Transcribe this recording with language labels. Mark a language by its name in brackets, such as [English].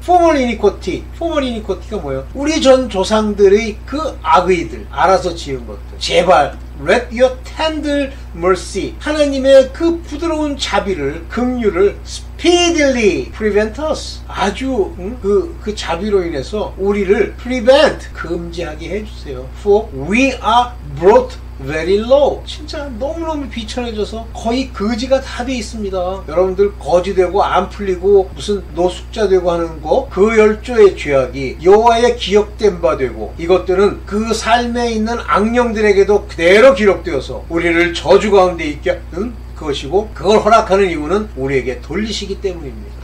[English] Former iniquity. [Korean] Former iniquity가 뭐예요? 우리 전 조상들의 그 악의들, 알아서 지은 것들. 제발 [English] Let your tender mercy, [Korean] 하나님의 그 부드러운 자비를, 긍휼을 [English] speedily prevent us, [Korean] 아주 그 자비로 인해서 우리를 prevent, 금지하게 해주세요. [English] For we are brought very low. [Korean] 진짜 너무너무 비천해져서 거의 거지가 다 돼 있습니다. 여러분들 거지 되고 안 풀리고 무슨 노숙자 되고 하는 거, 그 10조의 죄악이 여호와의 기억된 바 되고, 이것들은 그 삶에 있는 악령들에게도 그대로 기록되어서 우리를 저주 가운데 있게 하는 그것이고, 그걸 허락하는 이유는 우리에게 돌리시기 때문입니다.